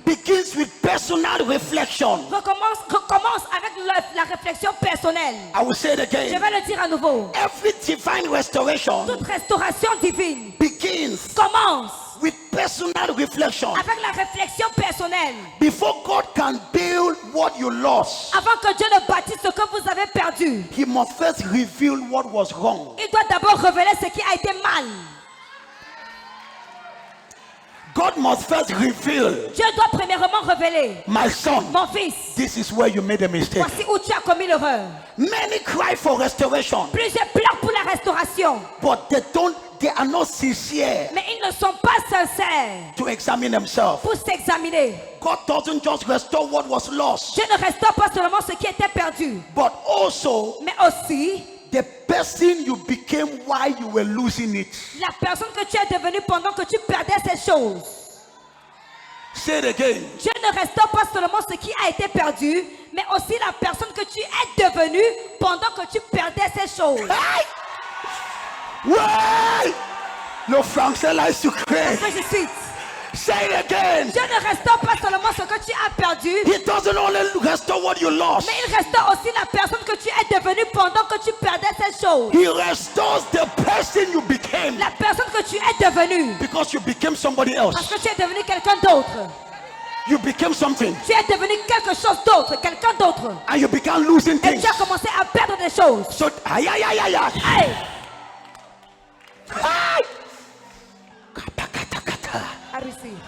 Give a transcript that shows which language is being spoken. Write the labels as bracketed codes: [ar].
[en] begins with personal reflection. [fr] recommence avec la réflexion personnelle. [en] I will say it [fr] Je [en] again. [fr] vais le dire à nouveau. [en] Every divine restoration [fr] Toute restauration divine [en] begins [fr] commence [en] with personal reflection. [fr] avec la réflexion personnelle. [en] Before God can build what you lost, [fr] Avant que Dieu ne bâtisse ce que vous avez perdu, [en] He must first reveal what was wrong. [fr] il doit d'abord révéler ce qui a été mal. [en] God must first reveal, [fr] Dieu doit premièrement révéler, [en] my son, [fr] mon fils, [en] this is where you made a mistake. [fr] voici où tu as commis l'erreur. [en] Many cry for restoration, [fr] Plusieurs pleurent pour la restauration, [en] but they are not sincere [fr] mais ils ne sont pas sincères [en] to examine themselves. [fr] pour s'examiner. [en] God doesn't just restore what was lost, [fr] Dieu ne restaure pas seulement ce qui était perdu, [en] but also [fr] mais aussi [en] the person you became while you were losing it. [fr] la personne que tu es devenue pendant que tu perdais ces choses. [en] Say it again. [fr] Dieu ne restaure pas seulement ce qui a été perdu, mais aussi la personne que tu es devenue pendant que tu perdais ces choses. Hey! Ouais! Le français là est sucré. Que je cite. [en] Say it again. [fr] Dieu ne restaure pas seulement ce que tu as perdu, [en] He doesn't only restore what you lost. [fr] mais il restaure aussi la personne que tu es devenue pendant que tu perdais ces choses. [en] He restores the person you became [fr] La personne que tu es devenue, [en] because you became somebody [fr] parce [en] else. [fr] que tu es devenu quelqu'un d'autre. [en] You became something [fr] Tu es devenu quelque chose d'autre, quelqu'un d'autre. [en] and you began losing [fr] Et [en] things. [fr] tu as commencé à perdre des choses. So, ay, ay, ay, ay, ay. Hey, Ay! Kapakatakata. [en] I receive.